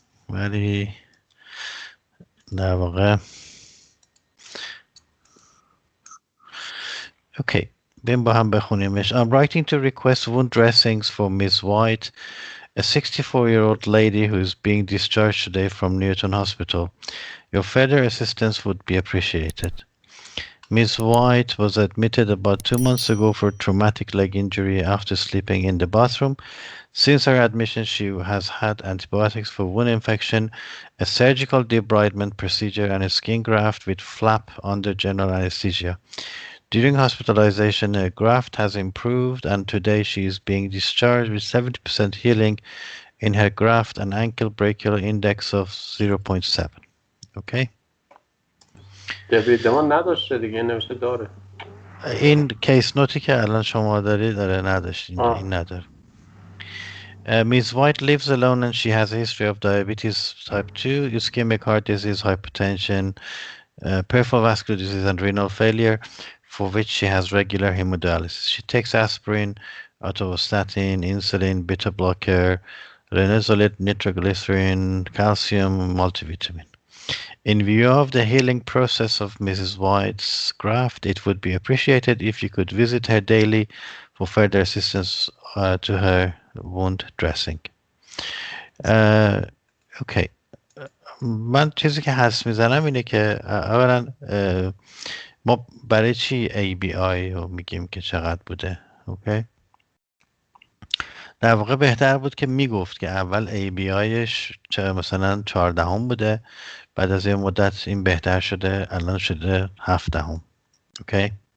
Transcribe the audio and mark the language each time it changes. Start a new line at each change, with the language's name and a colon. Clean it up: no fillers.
Persian: ولی در واقع اوکی، بریم با هم بخونیمش.
English: I'm writing to request wound dressings for Miss White, a 64-year-old lady who is being discharged today from Newton Hospital. Your further assistance would be appreciated. Ms. White was admitted about 2 months ago for traumatic leg injury after sleeping in the bathroom. Since her admission, she has had antibiotics for wound infection, a surgical debridement procedure, and a skin graft with flap under general anesthesia. During hospitalization, her graft has improved, and today she is being discharged with 70% healing in her graft and ankle brachial index of 0.7. Okay?
Persian: دبریدمان نداشته دیگه، نوشته داره. این کیس نوتی که الان شما داری داره نداشت، اینجا این نداره.
English: Ms. White lives alone and she has a history of diabetes type 2, ischemic heart disease, hypertension, peripheral vascular disease, and renal failure, for which she has regular hemodialysis. She takes aspirin, atorvastatin, insulin, beta blocker, linezolid, nitroglycerin, calcium, multivitamin. In view of the healing process of Mrs. White's graft, it would be appreciated if you could visit her daily for further assistance to her wound dressing.
Persian: اوکی. من چیزی که حدس میزنم اینه که اولا ما برای چی ABI رو میگیم که چقدر بوده. اوکی. در واقع بهتر بود که میگفت که اول ABIش مثلا 14 بوده، بعد از یه مدت این بهتر شده، الان شده 17. اوکی.